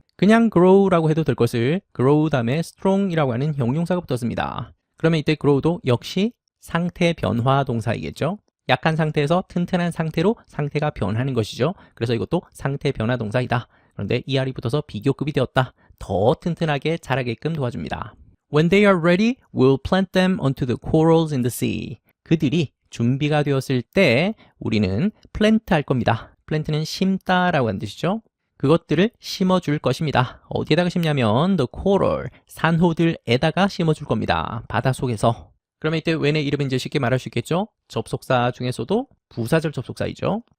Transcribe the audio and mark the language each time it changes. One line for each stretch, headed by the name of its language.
Korean: 그냥 grow라고 해도 될 것을 grow 다음에 strong이라고 하는 형용사가 붙었습니다. 그러면 이때 grow도 역시 상태 변화 동사이겠죠. 약한 상태에서 튼튼한 상태로 상태가 변하는 것이죠. 그래서 이것도 상태 변화 동사이다. 그런데 ER이 붙어서 비교급이 되었다. 더 튼튼하게 자라게끔 도와줍니다.
English: When they are ready, we'll plant them onto the corals in the sea.
Korean: 그들이 준비가 되었을 때 우리는 플랜트 할 겁니다. 플랜트는 심다라고 하는 뜻이죠. 그것들을 심어줄 것입니다. 어디에다가 심냐면
English: the coral,
Korean: 산호들에다가 심어줄 겁니다. 바닷속에서. 그러면 이때 when의 이름은 이제 쉽게 말할 수 있겠죠. 접속사 중에서도 부사절 접속사이죠.